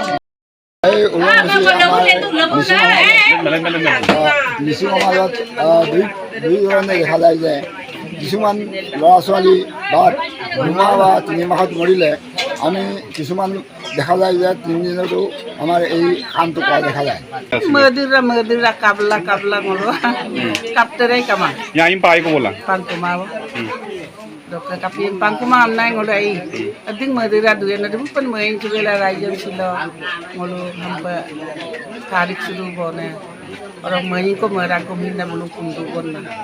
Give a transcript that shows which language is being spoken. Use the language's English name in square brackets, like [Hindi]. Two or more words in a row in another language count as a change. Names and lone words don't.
[Assamese] মিচিং সমাজত দুই ধৰণে দেখা যায় যে কিছুমান ল'ৰা ছোৱালী বা 2 মাহ বা 3 মাহত মৰিলে আমি কিছুমান দেখা যায় যে 3 দিনতো আমাৰ এই কামটো কৰা দেখা যায় [Mising] Medira kabla ngolo kapterai kamang yaim pai ko bola pangkumaw dok kapin pangkumaw nai ngolo ai ading medira duya na dibu pan main chubela rajan silo ngolo hampa tarik sulu bone orang main ko mera ko minda bulu kundu bonna